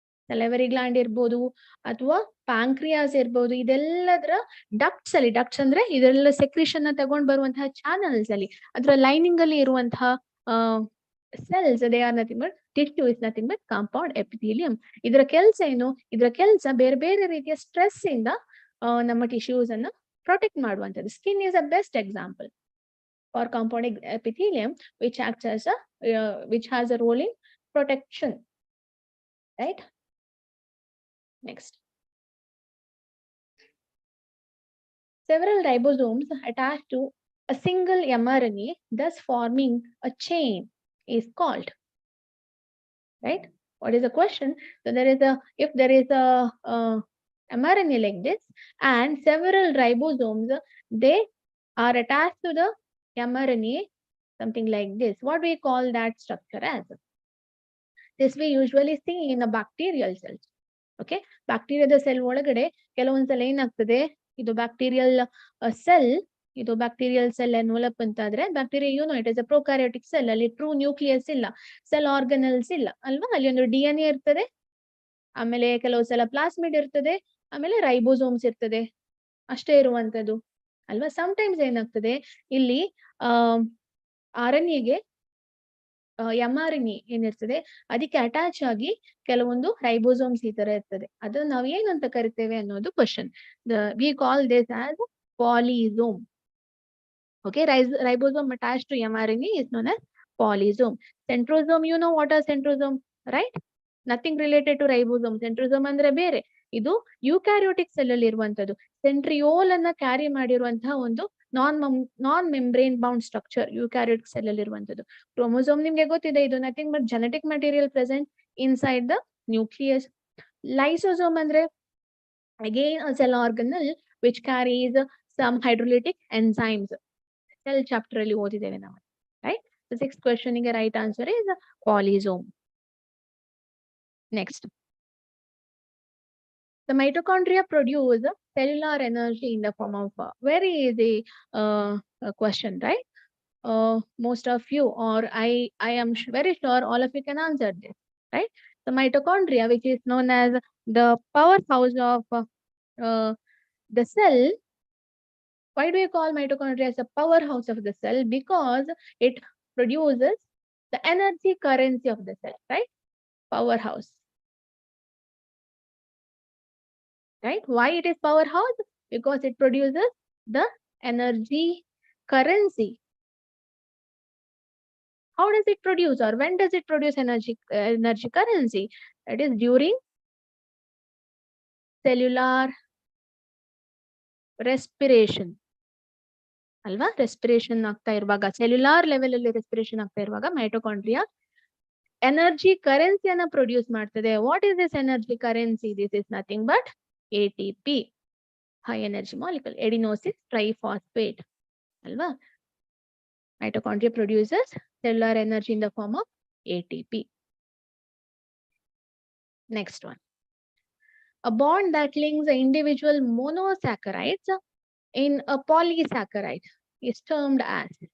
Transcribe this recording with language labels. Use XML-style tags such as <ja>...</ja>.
<kn>Salivary gland irbodu athwa pancreas irbodu, ಇದೆಲ್ಲದರ ducts ಅಲ್ಲಿ, ducts ಅಂದ್ರೆ ಇದೆಲ್ಲ ಸೆಕ್ರಿಷನ್ ತಗೊಂಡ್ ಬರುವಂತಹ ಚಾನಲ್ಸ್ ಅಲ್ಲಿ ಅದರ ಲೈನಿಂಗ್ ಅಲ್ಲಿ ಇರುವಂತಹ cells,</kn> <en>they are nothing but tissue is nothing but compound epithelium.</en> <kn>ಇದರ ಕೆಲಸ ಏನು? ಇದರ ಕೆಲಸ ಬೇರೆ ಬೇರೆ ರೀತಿಯ ಸ್ಟ್ರೆಸ್ ಇಂದ ನಮ್ಮ ಟಿಶ್ಯೂಸ್ ಅನ್ನು ಪ್ರೊಟೆಕ್ಟ್ ಮಾಡುವಂತದ್ದು.</kn> <en>Skin is a best example for compound epithelium which acts as a which has a role in protection, right? Next, several ribosomes attached to a single mRNA, thus forming a chain, is called, right? What is the question? So there is a, if there is a mRNA like this and several ribosomes, they are attached to the mRNA, something like this. What do we call that structure as? This we usually see in a bacterial cells.</en> <kn>Okay, ಬ್ಯಾಕ್ಟೀರಿಯಾದ cell ಒಳಗಡೆ ಕೆಲವೊಂದ್ಸಲ ಏನಾಗ್ತದೆ, ಇದು bacterial cell, ಇದು bacterial cell envelope ಅಂತಾದ್ರೆ bacteria,</kn> <en>You know, it is a prokaryotic cell.</en> <kn>ಅಲ್ಲಿ true nucleus ಇಲ್ಲ, cell organelles ಇಲ್ಲ ಅಲ್ವಾ? ಅಲ್ಲಿ ಒಂದು DNA ಇರ್ತದೆ, ಆಮೇಲೆ ಕೆಲವು ಸಲ ಪ್ಲಾಸ್ಮಿಡ್ ಇರ್ತದೆ, ಆಮೇಲೆ ರೈಬೋಸೋಮ್ಸ್ ಇರ್ತದೆ, ಅಷ್ಟೇ ಇರುವಂತದ್ದು ಅಲ್ವಾ? ಸಮ್ಟೈಮ್ಸ್ ಏನಾಗ್ತದೆ ಇಲ್ಲಿ RNA-ಗೆ mRNA ಏನಿರ್ತದೆ ಅದಕ್ಕೆ ಅಟ್ಯಾಚ್ ಆಗಿ ಕೆಲವೊಂದು ರೈಬೋಸೋಮ್ಸ್ ಈ ತರ ಇರ್ತದೆ. ಅದನ್ನ ನಾವು ಏನಂತ ಕರಿತೇವೆ ಅನ್ನೋದು question.</kn> <en>We call this as polysome. Okay, ribosome attached to mRNA is known as polysome. Centrosome, you know what are centrosome, right? Nothing related to ribosome.</en> <kn>Centrosome ಅಂದ್ರೆ ಬೇರೆ, ಇದು ಯೂಕ್ಯಾರಿಯೋಟಿಕ್ ಸೆಲ್ ಅಲ್ಲಿ ಇರುವಂತದ್ದು. ಸೆಂಟ್ರಿಯೋಲ್ ಅನ್ನ ಕ್ಯಾರಿ ಮಾಡಿರುವಂತಹ ಒಂದು ನಾನ್ ಮೆಂಬ್ರೇನ್ ಬೌಂಡ್ ಸ್ಟ್ರಕ್ಚರ್ ಯೂಕ್ಯಾರಿಯೋಟಿಕ್ ಸೆಲ್ ಅಲ್ಲಿ ಇರುವಂತದ್ದು.</kn> <en>chromosome</en> <kn>ನಿಮ್ಗೆ ಗೊತ್ತಿದೆ, ಇದು</kn> <en>Nothing but genetic material present inside the nucleus. Lysosome</en> <kn>ಅಂದ್ರೆ</kn> <en>again a cell organelle which carries some hydrolytic enzymes.</en> <kn>Cell chapter ಅಲ್ಲಿ ಓದಿದ್ದೇವೆ ನಾವು, right?</kn> <en>The sixth question</en> <kn>ಗೆ</kn> <en>right answer is polysome. Next, the mitochondria produce cellular energy in the form of very easy question, right? Most of you, or I am very sure all of you can answer this, right? The mitochondria, which is known as the powerhouse of the cell. Why do you call mitochondria as a powerhouse of the cell? Because it produces the energy currency of the cell, right? Powerhouse. Right? Why it is powerhouse? Because it produces the energy currency. How does it produce, or when does it produce energy currency? That is during cellular respiration.</en> <kn>ಅಲ್ವಾ? Respiration ಆಗ್ತಾ ಇರುವಾಗ, cellular level ಅಲ್ಲಿ respiration ಆಗ್ತಾ ಇರುವಾಗ mitochondria energy ಕರೆನ್ಸಿಯನ್ನ produce ಮಾಡ್ತದೆ.</kn> <en>What is this energy currency? This is nothing but ATP, high energy molecule, adenosine triphosphate, alva? Mitochondria produces cellular energy in the form of ATP. Next one, a bond that links the individual monosaccharides in a polysaccharide is termed as.</en>